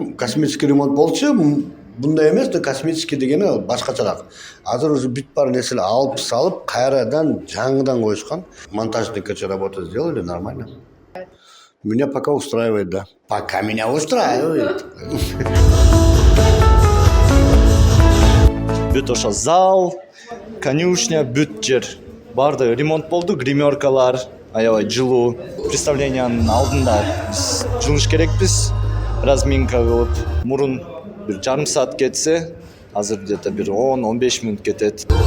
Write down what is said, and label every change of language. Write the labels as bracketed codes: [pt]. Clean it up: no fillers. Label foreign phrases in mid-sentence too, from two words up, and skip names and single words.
[ru] Космический ремонт [ky] болчу. Мындай эмес да, космический дегени башкачараак. Азыр уже бүт бар нерселер алып салып, кайрадан жаңыдан коюшкан. [ru] Монтажный работу сделали нормально. Меня пока устраивает, да. Пока меня устраивает. [ky] Бүт ошо зал, конюшня, бүт жер. Барды ремонт болду, гримеркалар, аябай жылуу. Представлениянын алдында биз жуунуш керекпиз. Разминка болуп, мурун бир жарым саат кетсе, азыр где-то бир 10-15 мүнөт кетет.